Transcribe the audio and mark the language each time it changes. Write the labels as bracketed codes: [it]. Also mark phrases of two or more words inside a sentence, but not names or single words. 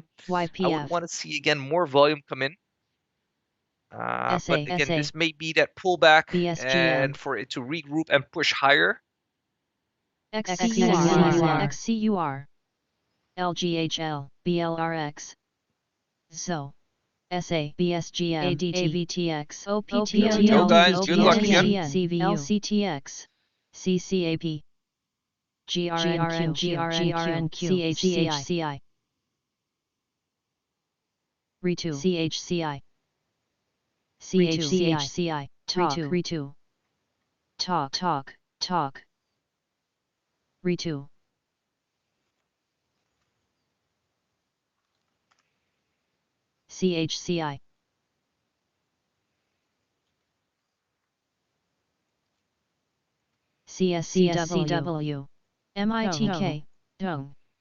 [en] I would want to see again more volume come in. But again, this may be that pullback and for it to regroup and push higher. XCUR, LGHL, BLRX, ZO, SA, BSGM, AVTX, OPTL, Go guys, good luck again. LCTX, CCAP, GRNQ, CHCI, RE2, CHCI, CHCI, RE2, Talk, RE2. CHCI, CSCW, MITK, DONG,